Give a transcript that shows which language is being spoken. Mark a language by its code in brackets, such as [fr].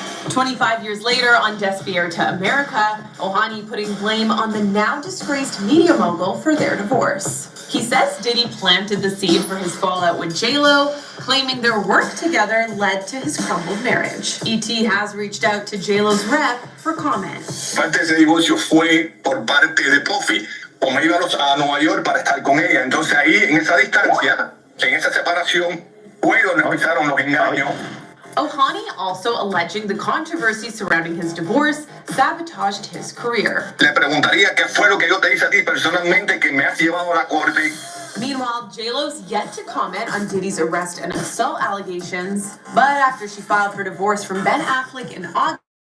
[en] 25 years later, on Despierta America, Ohani putting blame on the now disgraced media mogul for their divorce. He says Diddy planted the seed for his fallout with J-Lo, claiming their work together led to his crumbled marriage. ET has reached out to J-Lo's rep for comment. [es] Parte de ese divorcio fue por parte de Puffy. O me iba a Nueva York para estar con ella. Entonces ahí, en esa distancia, en esa separación, fue donde empezaron los engaños. [en] Ohani also alleging the controversy surrounding his divorce sabotaged his career. [es] Le preguntaría qué fue lo que yo te hice a ti personalmente que me has llevado a la corte. [en] Meanwhile, J-Lo's yet to comment on Diddy's arrest and assault allegations, but after she filed for divorce from Ben Affleck in August,